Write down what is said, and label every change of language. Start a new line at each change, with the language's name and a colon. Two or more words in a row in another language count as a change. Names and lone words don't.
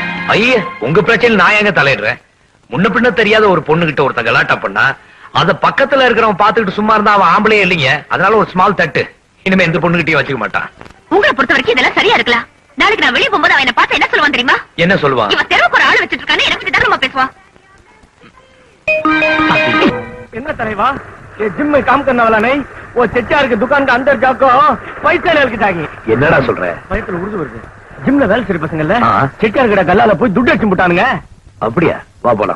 Tamil: ஐய, உங்க பிரச்சனை நான் எங்க தலையிடுறேன்? முன்ன பின்ன தெரியாத ஒரு பொண்ணு கிட்ட ஒருத்த கலாட்டா பண்ணா அத பக்கத்துல இருக்கிறவன் பாத்துக்கிட்டு சும்மா இருந்தா அவன் ஆம்பளையே இல்லைங்க. அதனால ஒரு ஸ்மால் தட்டு. இனிமே எந்த பொண்ணுகிட்டயும் வச்சுக்க மாட்டான். உங்களை பொறுத்த வரைக்கும் இதெல்லாம் சரியா இருக்கலாம். நாளைக்கு நான் வெளியே போகும்போது அவன் என்ன பார்த்து என்ன சொல்லுவான் தெரியுமா? என்ன சொல்லுவான்? இவன் தெருவுக்கு ஒரு ஆள் வச்சிட்டு இருக்கானே, எனக்கு தரமா பேசுவான். என்ன தலைவா,
Hindi: ये जिम में काम करने वाला नहीं, वो चचा के दुकान का अंदर जाको पैसे लेके जाएंगे.
Tamil: என்னடா சொல்ற? வயித்துல உருது வருது. ஜிம்ல வேலை செய்ற பசங்கல்ல செட்டியார் கிட்ட கல்லால போய் துட்டு அடிச்சு விட்டானுங்க. அப்படியா? வா போலாம்.